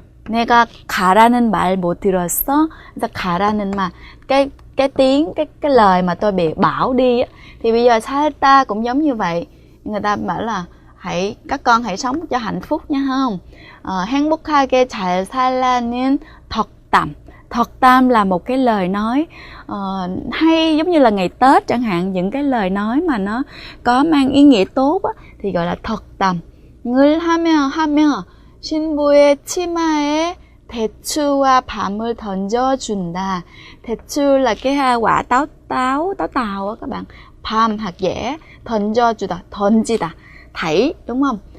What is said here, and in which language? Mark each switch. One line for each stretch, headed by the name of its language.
Korean: 내가 가라는 말 못 들었어? 그래서 가라는 말,
Vietnamese: cái tiếng, cái lời mà tôi bị bảo đi á, thì bây giờ 살다 cũng giống như vậy. Người ta bảo là các con hãy sống cho hạnh phúc nha không?
Korean: 행복하게 잘 살라는 덕담.
Vietnamese: 덕담 là một cái lời nói hay, giống như là ngày Tết chẳng hạn, những cái lời nói mà nó có mang ý nghĩa tốt á, thì gọi là 덕담.
Korean: 을 하며 신부의 치마에 대추와 밤을 던져준다.
Vietnamese: 대추 là cái quả táo á các bạn. 밤 hạt dẻ,
Korean: 던져주다, 던지다,
Vietnamese: thảy, đúng không?